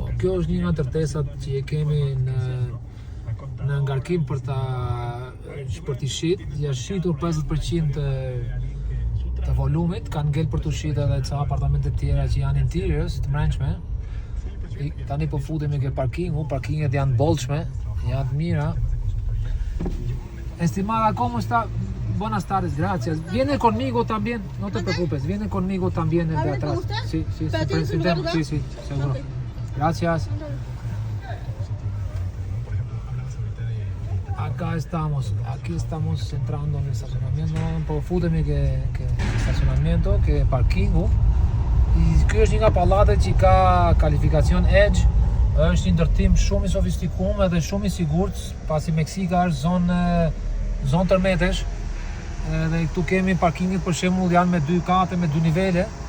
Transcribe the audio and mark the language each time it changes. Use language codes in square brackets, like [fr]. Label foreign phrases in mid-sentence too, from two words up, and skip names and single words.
[sq] Kjo është një nga ndërtesat që e kemi në ngarkim për t'i shit. Ja shitur 50% të volumit, kanë ngel për t'u shit edhe ca apartamente tjera që janë interiors, të mrençme. Tani po futemi ke parkinget janë bollshme, janë të mira. [es] Estimada, ¿cómo está? Buenas tardes, gracias. Viene conmigo también, no te preocupes, viene conmigo también el de atrás. Sí, sí, seguro. Gracias. Aquí estamos entrando en el estacionamiento, [sq] po futemi ke estacionamiento, ke parkingu. Ky është një nga pallatet që ka kalifikacion Edge. Është një ndërtim shumë i sofistikuar edhe shumë i sigurt, pasi Meksika është zonë tërmetesh. Edhe këtu kemi parkinget për shembull janë me 2 kate, me 2 nivele.